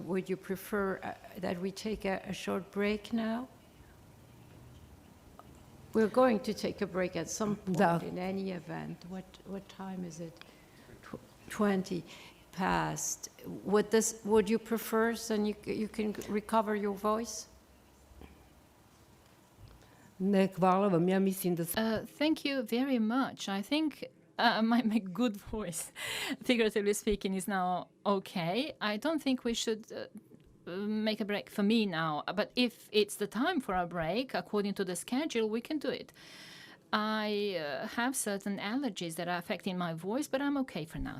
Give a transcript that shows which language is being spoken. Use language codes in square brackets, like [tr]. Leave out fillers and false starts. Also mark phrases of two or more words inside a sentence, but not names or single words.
[en] Would you prefer that we take a short break now? We're going to take a break at some point in any event. What time is it? 20 past. Would you prefer, so you can recover your voice? [hr] Ne, hvala vam. Ja mislim da... [en] Thank you very much. I think my good voice, figuratively speaking, is now okay. I don't think we should make a break for me now, but if it's the time for a break, according to the schedule, we can do it. I have certain allergies that are affecting my voice, but I'm okay for now.